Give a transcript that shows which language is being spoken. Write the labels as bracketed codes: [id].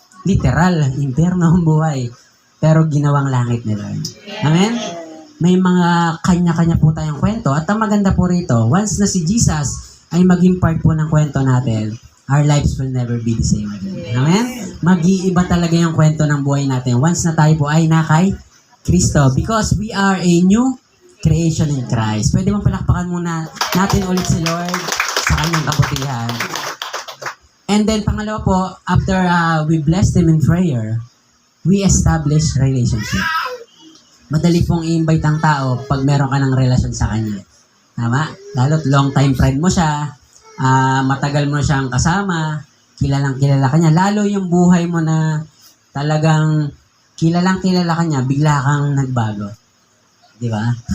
[tl] Literal, impyerno ang buhay. Pero ginawang langit ni Lord. Amen? May mga kanya-kanya po tayong kwento. At ang maganda po rito, once na si Jesus ay maging part po ng kwento natin, [en] our lives will never be the same again. [tl] Amen? Mag-iiba talaga yung kwento ng buhay natin once na tayo po ay nakay Kristo. [en] Because we are a new creation in Christ. [tl] Pwede mong palakpakan muna natin ulit si Lord sa kanyang kabutihan. [en] And then, [tl] pangalawa po, [en] after we bless them in prayer, we establish relationship. [tl] Madali pong i-invite ang tao pag meron ka ng relasyon sa kanya. Tama? Lalo't long time friend mo siya, matagal mo siyang kasama, kilalang kilala ka niya. Lalo yung buhay mo na talagang kilalang kilala ka niya, bigla kang nagbago. Di ba?